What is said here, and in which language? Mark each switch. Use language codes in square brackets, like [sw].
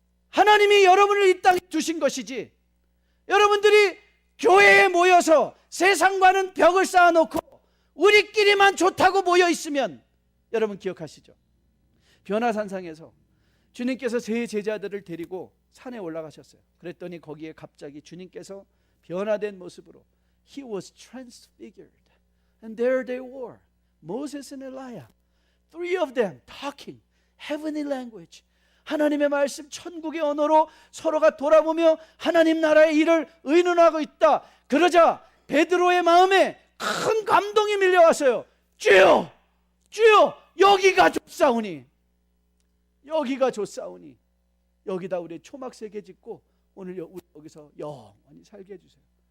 [ko] 하나님이 여러분을 이 땅에 두신 것이지, 여러분들이 교회에 모여서 세상과는 벽을 쌓아놓고 우리끼리만 좋다고 모여 있으면, 여러분 기억하시죠? 변화산상에서 주님께서 세 제자들을 데리고 산에 올라가셨어요. 그랬더니 거기에 갑자기 주님께서 변화된 모습으로 [en] He was transfigured. And there they were, Moses and Elijah, three of them talking heavenly language. [ko] 하나님의 말씀, 천국의 언어로 서로가 돌아보며 하나님 나라의 일을 의논하고 있다. 그러자 베드로의 마음에 큰 감동이 밀려왔어요. 주여, 주여, 여기가 좋사오니, 여기가 좋사오니, 여기다 우리 초막세계 짓고 오늘 여기서 영원히 살게 해주세요.